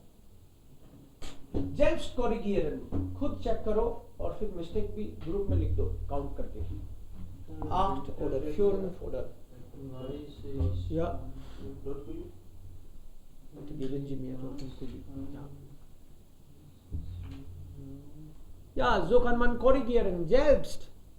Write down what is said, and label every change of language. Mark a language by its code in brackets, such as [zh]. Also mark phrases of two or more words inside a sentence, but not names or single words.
[de] Selbst korrigieren, [hi] खुद चेक करो और फिर मिस्टेक भी ग्रुप में लिख दो काउंट करके. [de] 8 oder 5 oder ja. Bitte geben Sie mir doch ja. Ja, so kann man korrigieren selbst.